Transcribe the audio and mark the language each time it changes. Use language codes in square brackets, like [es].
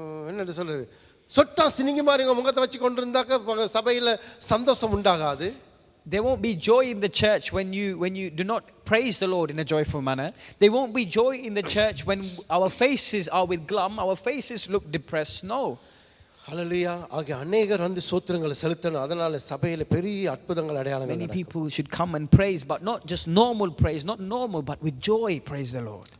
[ta] என்ன சொல்றது சொட்டா சினிங்கி மாதிரி முகத்தை வச்சு கொண்டு இருந்தாக்க சபையில சந்தோஷம் உண்டாகாது. [en] There won't be joy in the church when you do not praise the Lord in a joyful manner. There won't be joy in the church when our faces are with glum, our faces look depressed. No. [ta] ஹல்லேலூயா. ஆகிய அநேகர் வந்து ஸ்தோத்திரங்களை செலுத்தணும். அதனால சபையில பெரிய அற்புதங்கள் அடையாளங்கள் [en] Many people should come and praise, but not just normal praise, not normal, but with joy praise the Lord.